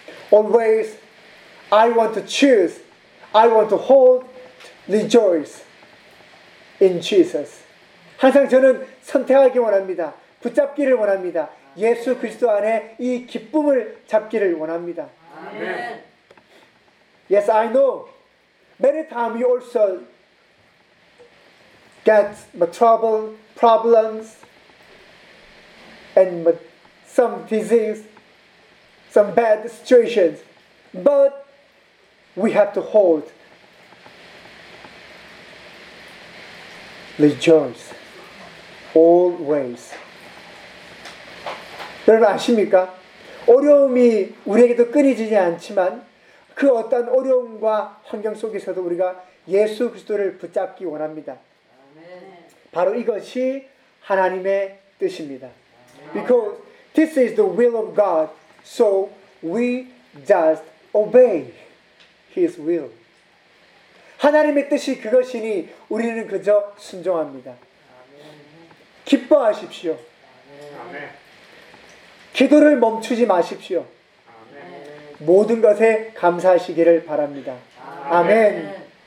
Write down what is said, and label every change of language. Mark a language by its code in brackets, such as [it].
[en] Always I want to choose, I want to hold, rejoice in Jesus. [ko] 항상 저는 선택하기 원합니다. 붙잡기를 원합니다. 예수 그리스도 안에 이 기쁨을 잡기를 원합니다. 아멘. [en] Yes, I know. Many times you also get trouble, problems, and some disease, some bad situations. But we have to hold. Rejoice. Always. [ko] 여러분 아십니까? 어려움이 우리에게도 끊이지 않지만 그 어떤 어려움과 환경 속에서도 우리가 예수 그리스도를 붙잡기 원합니다. 바로 이것이 하나님의 뜻입니다. [en] Because this is the will of God, so we just obey His will. [ko] 하나님의 뜻이 그것이니 우리는 그저 순종합니다. 기뻐하십시오. 기도를 멈추지 마십시오. 모든 것에 감사하시기를 바랍니다. 아멘.